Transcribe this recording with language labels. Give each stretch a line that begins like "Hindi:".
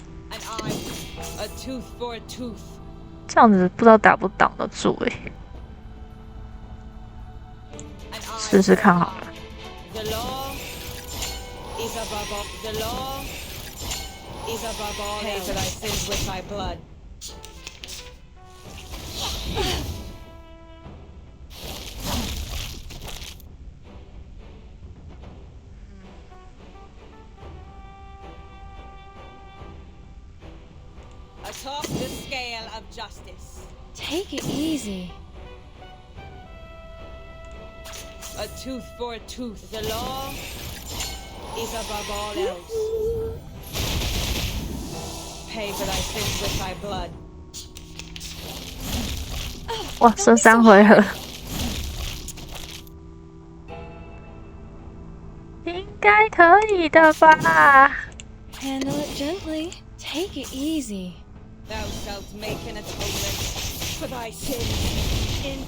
English: An eye, a tooth for a tooth.
Chinese: 这样子不知道打不挡得住试试看好了。
English: The law is above all. The law is above all. Pay for thy sins with thy blood. Atop the scale of justice. Take it easy. A tooth for a tooth. The law is above all else. Pay for thy sins with thy blood.
Chinese: 哇，剩3回合，应该可以的吧
English: Handle it gently. Take it easy. Thou shalt make an atonement for thy sins.